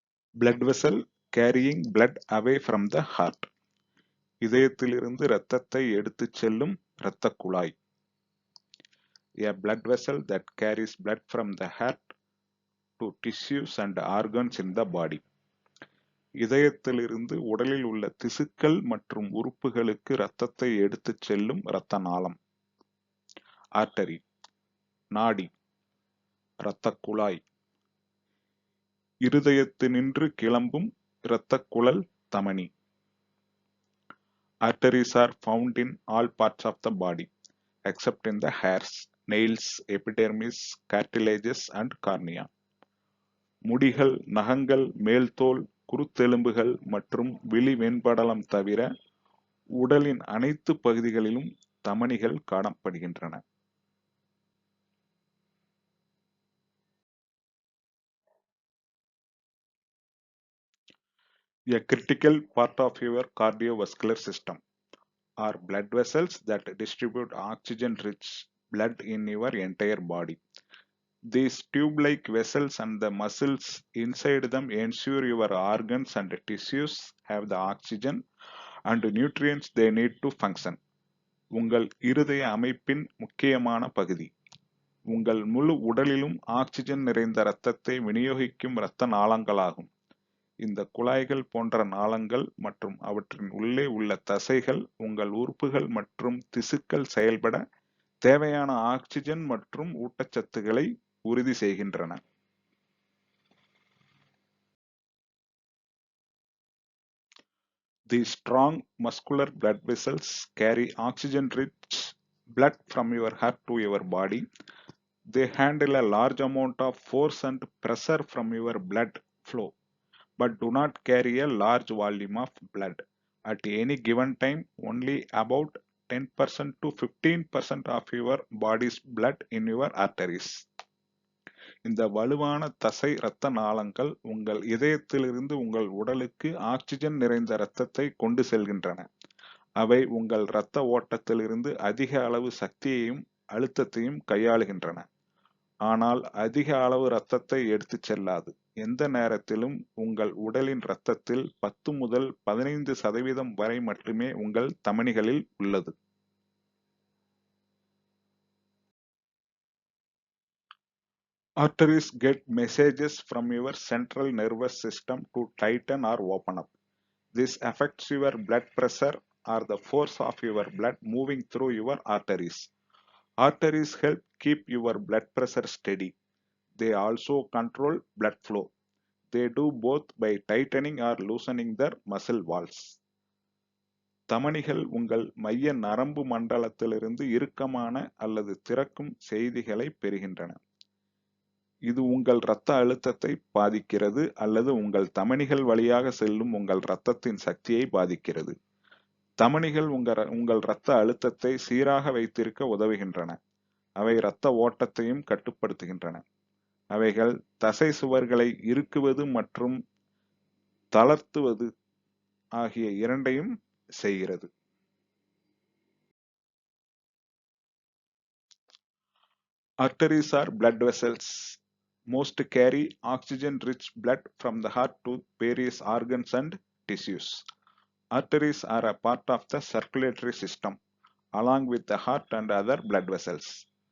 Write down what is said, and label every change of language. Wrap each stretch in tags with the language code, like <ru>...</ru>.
<en>Blood vessel carrying blood away from the heart.</en> <ta>இதயத்திலிருந்து இரத்தத்தை எடுத்துச் செல்லும் இரத்தக் குழாய்.</ta> <en>A blood vessel that carries blood from the heart to tissues and organs in the body.</en> <ta>இதயத்திலிருந்து உடலில் உள்ள திசுக்கள் மற்றும் உறுப்புகளுக்கு இரத்தத்தை எடுத்துச் செல்லும் இரத்த நாளம். ஆர்டரி. நாடி, இரத்தக் குழாய். இருதயத்தினின்று கிளம்பும் இரத்தக் குழல் தமனி.</ta> <en>Arteries are found in all parts of the body, except in the hairs, nails, epidermis, cartilages and cornea.</en> <ta>முடிகள், நகங்கள், மேல்தோல், குருத்தெலும்புகள் மற்றும் விழி வெண்படலம் தவிர உடலின் அனைத்து பகுதிகளிலும் தமனிகள் காணப்படுகின்றன.</ta> <en>A critical part of your cardiovascular system are blood vessels that distribute oxygen-rich blood in your entire body. These tube-like vessels and the muscles inside them ensure your organs and tissues have the oxygen and nutrients they need to function.</en> <ta>உங்கள் இருதய அமைப்பின் முக்கியமான பகுதி. உங்கள் முழு உடலிலும் oxygen நிறைந்த இரத்தத்தை விநியோகிக்கும் இரத்த நாளங்களாகும். இந்த குழாய்கள் போன்ற நாளங்கள் மற்றும் அவற்றின் உள்ளே உள்ள தசைகள் உங்கள் உறுப்புகள் மற்றும் திசுக்கள் செயல்பட தேவையான ஆக்சிஜன் மற்றும் ஊட்டச்சத்துக்களை உறுதி செய்கின்றன.</ta> <en>These strong muscular blood vessels carry oxygen-rich blood from your heart to your body. They handle a large amount of force and pressure from your blood flow, but do not carry a large volume of blood. At any given time, only about 10% to 15% of your body's blood in your arteries.</en> <ta>இந்த வலுவான தசை இரத்த நாளங்கள் உங்கள் இதயத்திலிருந்து உங்கள் உடலுக்கு oxygen நிறைந்த இரத்தத்தை கொண்டு செல்கின்றன. அவை உங்கள் இரத்த ஓட்டத்திலிருந்து அதிக அளவு சக்தியையும் அழுத்தத்தையும் கையாளுகின்றன. ஆனால் அதிக அளவு இரத்தத்தை எடுத்துச் செல்லாது. எந்த நேரத்திலும் உங்கள் உடலின் இரத்தத்தில் 10 முதல் 15% வரை மட்டுமே உங்கள் தமனிகளில் உள்ளது.</ta> <en>Arteries get messages from your central nervous system to tighten or open up. This affects your blood pressure or the force of your blood moving through your arteries. Arteries help keep your blood pressure steady. They also control blood flow. They do both by tightening or loosening their muscle walls.</en> <ta>தமனிகள் உங்கள் மைய நரம்பு மண்டலத்திலிருந்து இறுக்கமான அல்லது திறக்கும் செய்திகளை பெறுகின்றன. இது உங்கள் இரத்த அழுத்தத்தை பாதிக்கிறது அல்லது உங்கள் தமனிகள் வழியாக செல்லும் உங்கள் இரத்தத்தின் சக்தியை பாதிக்கிறது. தமனிகள் உங்கள் இரத்த அழுத்தத்தை சீராக வைத்திருக்க உதவுகின்றன. அவை இரத்த ஓட்டத்தையும் கட்டுப்படுத்துகின்றன. அவைகள் தசை சுவர்களை இறுக்குவது மற்றும் தளர்த்துவது ஆகிய இரண்டையும் செய்கிறது.</ta> <en>Arteries are blood vessels. Most carry oxygen-rich blood from the heart to various organs and tissues. Arteries are a part of the circulatory system, along with the heart and other blood vessels.</en>